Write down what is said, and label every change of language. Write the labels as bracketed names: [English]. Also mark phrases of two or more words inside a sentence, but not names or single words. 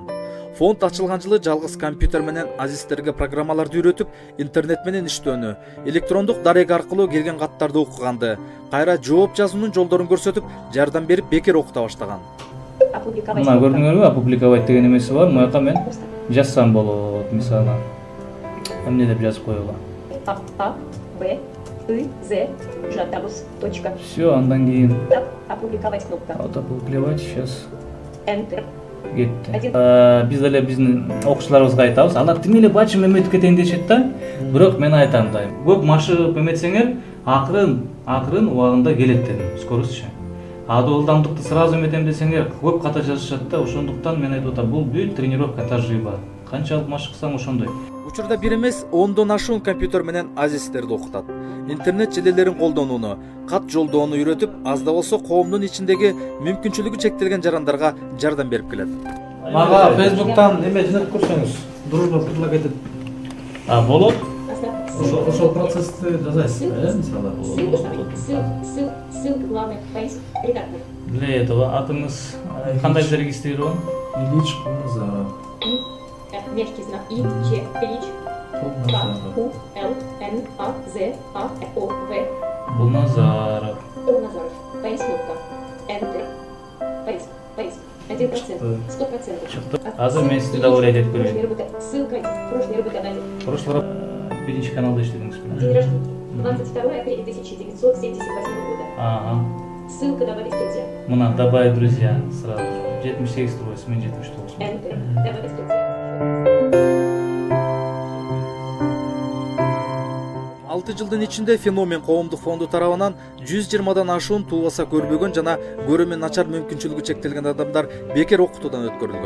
[Kyrgyz] Фонд ачылган жылы жалгыз компьютер менен Азиздерге программаларды үйрөтүп, интернет менен иштөөнү, электрондук дарек аркылуу келген каттарды окуганды, кайра жооп жазуунун жолдорун көрсөтүп, жардам берип бекер окута баштаган. Мына көрдүңөрбү, опубликовать деген эмеси бар. Муяка мен жазсам болот, мисалы. Эмне деп жазып коюла? А, Б, И, З, Жатабус, точка. Все, андан кийин. [Russian] Опубликовать кнопка. Опубликовать, сейчас. Enter. [Kyrgyz] Кетти. Биз деле биздин окуучуларыбызга айтабыз. Алар тим эле бачым эметип кетейин дешет да. Бирок мен айтам да. Көп машыгып эметсеңер, акырын убагында келет дедим. Скоростчу. Адуу ылдамдыкты сразу эметем десеңер, көп ката жазышат да. Ошондуктан мен айтып атам, бул бүт тренировка тажрыйба. Канчалык машыксаң ошондой. Учурда бир эмес 10дон ашуун компьютер менен Азиздерди окутат. Интернет желелерин колдонууну, кат жолдоону үйрөтүп, аз да болсо коомдун ичиндеги мүмкүнчүлүгү чектелген жарандарга жардам берип келет. Мага Facebook'tan неме жинап көрсөңүз, [Russian] дружба предлагает. [Kyrgyz] Болот. Ошол процессти жазасыз, мисалы. [Russian] Ссылка главный поиск редактор. Для этого [Kyrgyz] атыңыз кандай [Russian] зарегистрирован? [Kyrgyz] Ильич Кулназаров. [Russian] Мягкий знак И, Ч, Ильич, К, У, Л, Н, А, З, А, О, В. [Kyrgyz] Кулназаров. [Russian] Кулназаров. Поиск кнопка. Enter. Поиск. [Kyrgyz] 1%. 100%. Чыкты. Азыр мен сизди добавлять этип көрөйүн. [Russian] Ссылка. Прошлый работодатель. [Kyrgyz] Прошлый биринчи каналда иштедиңиз. [Russian] День рождения. 22 апреля 1978 года. [Kyrgyz] Ага. [Russian] Ссылка добавить друзья. [Kyrgyz] Мына [Russian] добавить друзья сразу. [Kyrgyz] 78 турбайсыз, мен 79. [Russian] Enter. Добавить друзья. [Kyrgyz] 6 жылдын ичинде Феномен коомдук фонду тарабынан 120дан ашуун туулбаса көрбөгөн жана көрүүмү начар мүмкүнчүлүгү чектелген адамдар бекер окутуудан өткөрүлгөн.